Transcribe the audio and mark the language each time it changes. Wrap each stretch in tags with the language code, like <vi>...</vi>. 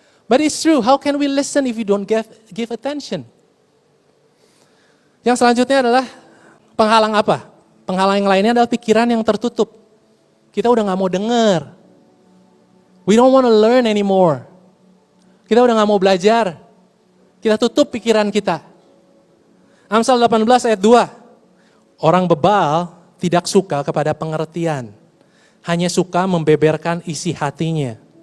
<en>But it's true, how can we listen if you don't give attention?</en> <id>Yang selanjutnya adalah penghalang apa? Penghalang yang lainnya adalah pikiran yang tertutup. Kita udah gak mau dengar.</id> <en>We don't want to learn anymore.</en> <id>Kita udah gak mau belajar. Kita tutup pikiran kita. Amsal 18 ayat 2. Orang bebal tidak suka kepada pengertian. Hanya suka membeberkan isi hatinya.</id>